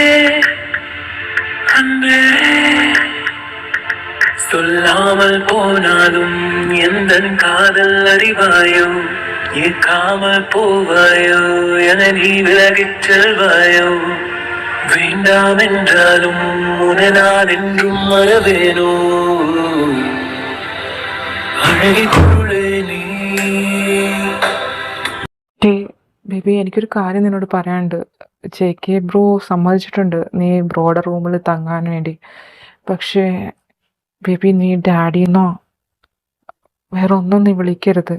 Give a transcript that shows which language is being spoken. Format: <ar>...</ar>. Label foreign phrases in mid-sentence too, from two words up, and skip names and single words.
<ta>அன்பே சொல்லாமல் போனாலும் எந்த காதல் அறிவாயோ ஏற்காமல் போவாயோ என நீ விலகிச் செல்வாயோ வேண்டாம் என்றாலும் உன்னை நான் என்றும் மறவேனோ அழகி பொருளே நீ.</ta> <ml>ബേബി എനിക്കൊരു കാര്യം നിന്നോട് പറയാനുണ്ട്. JK ബ്രോ സമ്മതിച്ചിട്ടുണ്ട് നീ ബ്രോയുടെ റൂമിൽ തങ്ങാൻ വേണ്ടി. പക്ഷേ ബേബി നീ ഡാഡിന്നോ വേറെ ഒന്നും നീ വിളിക്കരുത്.</ml>